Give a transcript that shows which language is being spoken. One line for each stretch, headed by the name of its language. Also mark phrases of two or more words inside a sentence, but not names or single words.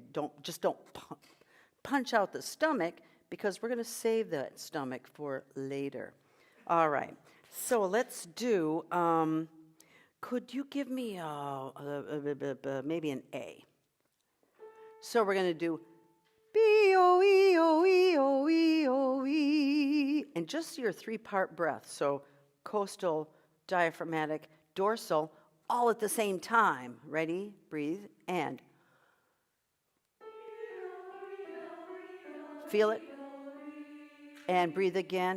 English: Don't punch out the stomach, because we're going to save that stomach for later. All right. So let's do. Could you give me maybe an A? So we're going to do B-O-E-O-E-O-E-O-E, and just your 3-part breath. So coastal, diaphragmatic, dorsal, all at the same time. Ready? Breathe. And feel it. And breathe again.